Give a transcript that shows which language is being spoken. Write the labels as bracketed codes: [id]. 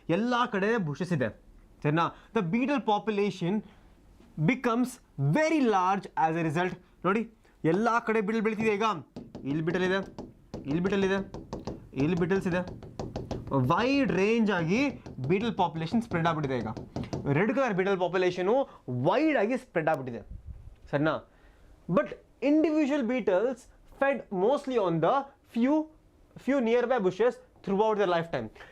[kn] ಎಲ್ಲ ಕಡೆ bushes ಇದೆ ಸರಿನಾ. [en] the beetle population becomes very large as a result. [kn] ನೋಡಿ ಎಲ್ಲ ಕಡೆ ಬಿಟಲ್ ಬೆಳೀತಿದೆ. ಈಗ ಇಲ್ಲಿ ಬಿಟಲ್ ಇದೆ, ಇಲ್ಲಿ ಬಿಟಲ್ ಇದೆ, ಇಲ್ಲಿ ಬಿಟಲ್ಸ್ ಇದೆ, ವೈಡ್ ರೇಂಜ್ ಆಗಿ ಬೀಟಲ್ ಪಾಪ್ಯುಲೇಷನ್ ಸ್ಪ್ರೆಡ್ ಆಗ್ಬಿಟ್ಟಿದೆ. ಈಗ red colour Beetal population wide ಆಗಿ ಸ್ಪ್ರೆಡ್ ಆಗ್ಬಿಟ್ಟಿದೆ ಸರಿನಾ. [en] But individual beetles fed mostly on the few nearby bushes throughout the lifetime.